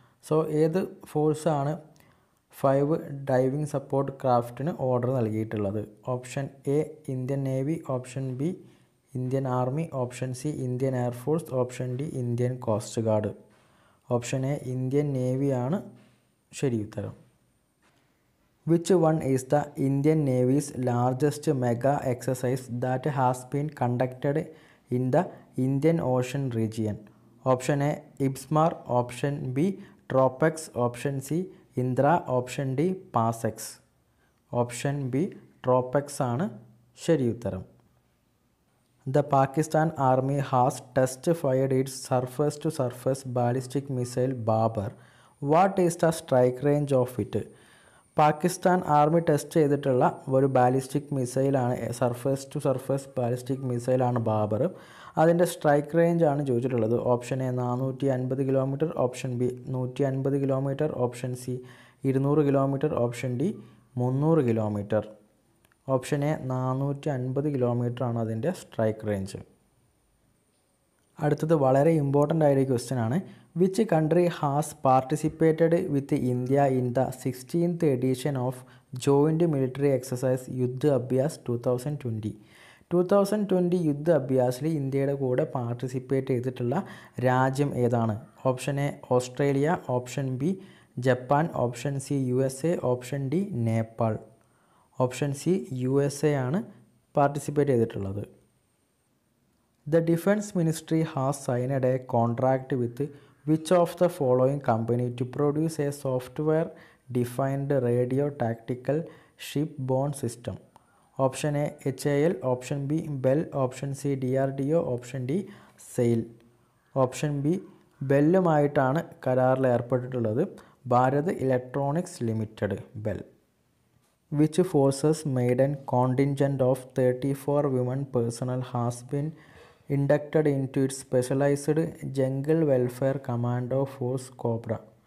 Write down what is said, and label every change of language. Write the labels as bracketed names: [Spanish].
[Malayalam] So ഏത് ഫോഴ്സാണ് 5 diving support ക്രാഫ്റ്റിന് order നൽകിയിട്ടുള്ളത്? Option A Indian navy, option B Indian army, option C Indian air force, option D Indian coast guard. Option A Indian നേവിയാണ് ശരിയുത്തരം. [English] Which one is the Indian Navy's largest mega exercise that has been conducted in the Indian Ocean region? Option A IBSMAR, option B TROPEX, option C Indra, option D PASEX. Option B [Malayalam] ട്രോപ്പെക്സ് ആണ് ശരി ഉത്തരം. [English] The Pakistan Army has test fired its surface-to-surface ballistic missile Babar. What is the strike range of it? [Malayalam] Pakistan army test ചെയ്തിട്ടുള്ള ഒരു ballistic മിസൈലാണ്, surface to surface ballistic മിസൈലാണ് Babur. അതിൻ്റെ strike range ആണ് ചോദിച്ചിട്ടുള്ളത്. Option A 450 kilometre, option B 150 kilometre, option C 200 kilometre, option D 300 kilometre. Option A 450 kilometre ആണ് അതിൻ്റെ strike range. അടുത്തത് വളരെ important ആയ ഒരു ക്വസ്റ്റ്യൻ ആണ്. [English] Which country has participated with India in the 16th edition of joint military exercise Yudh Abhyas 2020? [Malayalam] 2020 യുദ്ധ് അഭ്യാസിൽ ഇന്ത്യയുടെ കൂടെ participate ചെയ്തിട്ടുള്ള രാജ്യം ഏതാണ്? Option A Australia, option B Japan, option C USA, option D Nepal. Option C USA ആണ് participate ചെയ്തിട്ടുള്ളത്. [English] The Defense Ministry has signed a contract with which of the following company to produce a software-defined radio tactical shipborne system? Option A HAL, option B Bell, option C DRDO, option D SAIL. [Malayalam] Option B ബെല്ലുമായിട്ടാണ് കരാറിൽ ഏർപ്പെട്ടിട്ടുള്ളത്. Bharat electronics limited, bell. [English] Which forces maiden contingent of 34 women personnel has been inducted into its specialized Jungle Welfare Commando Force Cobra?